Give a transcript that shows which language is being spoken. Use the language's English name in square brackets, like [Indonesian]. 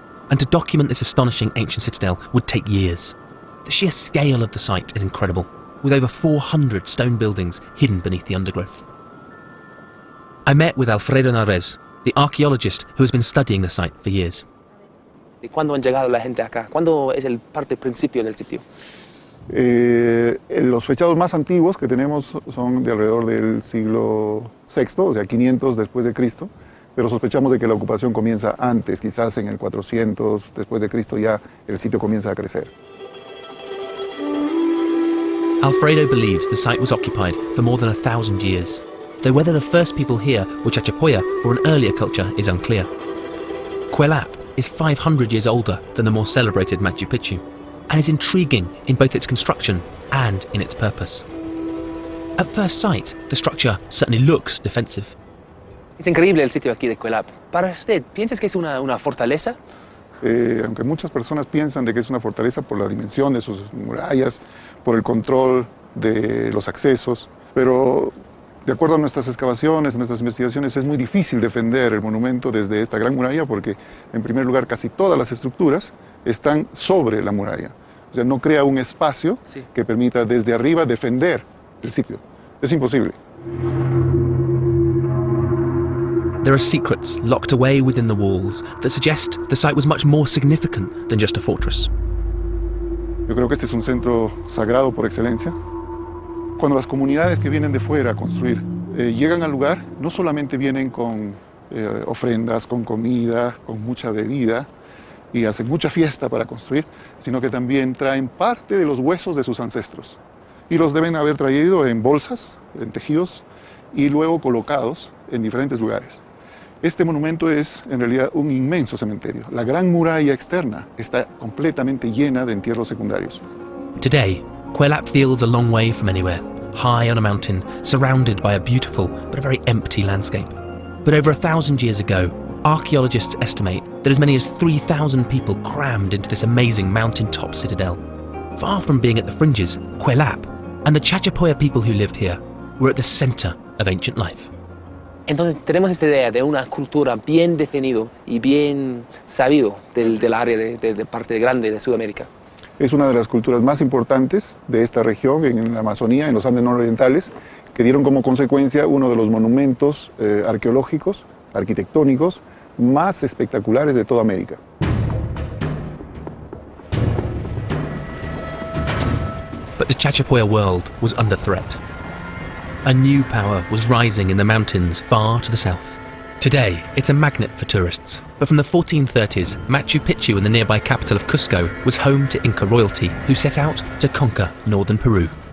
[English] And to document this astonishing ancient citadel would take years. The sheer scale of the site is incredible, with over 400 stone buildings hidden beneath the undergrowth. I met with Alfredo Narvaez, the archaeologist who has been studying the site for years. [Spanish] ¿Cuándo han llegado la gente acá? ¿Cuándo es el parte principio del sitio? Los fechados más antiguos que tenemos son de alrededor del siglo VI, o sea, 500 después de Cristo, pero sospechamos de que la ocupación comienza antes, quizás en el 400 después de Cristo ya el sitio comienza a crecer. [English] Alfredo believes the site was occupied for more than 1,000 years, though whether the first people here were Chachapoya or an earlier culture is unclear. Cuelap is 500 years older than the more celebrated Machu Picchu, and is intriguing in both its construction and in its purpose. At first sight, the structure certainly looks defensive. [Spanish] Es increíble el sitio aquí de Cuelap. Para usted, ¿piensas que es una fortaleza? Aunque muchas personas piensan de que es una fortaleza por la dimensión de sus murallas, por el control de los accesos, pero de acuerdo a nuestras excavaciones, nuestras investigaciones, es muy difícil defender el monumento desde esta gran muralla porque, en primer lugar, casi todas las estructuras están sobre la muralla. O sea, no crea un espacio que permita desde arriba defender el sitio. Es imposible. [English] There are secrets locked away within the walls that suggest the site was much more significant than just a fortress. [Spanish] Yo creo que este es un centro sagrado por excelencia. Cuando las comunidades que vienen de fuera a construir llegan al lugar, no solamente vienen con ofrendas, con comida, con mucha bebida, y hacen mucha fiesta para construir, sino que también traen parte de los huesos de sus ancestros. Y los deben haber traído en bolsas, en tejidos, y luego colocados en diferentes lugares. Este monumento es en realidad un inmenso cementerio. La gran muralla externa está completamente llena de entierros secundarios. [English] Today, Cuelap feels a long way from anywhere, high on a mountain, surrounded by a beautiful but a very empty landscape. But over 1,000 years ago, archaeologists estimate that as many as 3,000 people crammed into this amazing mountain-top citadel. Far from being at the fringes, Cuelap and the Chachapoya people who lived here were at the center of ancient life. [Spanish] Entonces tenemos esta idea de una cultura bien definido y bien sabido del área de parte grande de Sudamérica. Es una de las culturas más importantes de esta región, en la Amazonía, en los Andes nororientales, que dieron como consecuencia uno de los monumentos arqueológicos, arquitectónicos, más espectaculares de toda América. [English] But the Chachapoya world was under threat. A new power was rising in the mountains far to the south. Today, it's a magnet for tourists, but from the 1430s, Machu Picchu and the nearby capital of Cusco was home to Inca royalty, who set out to conquer northern Peru.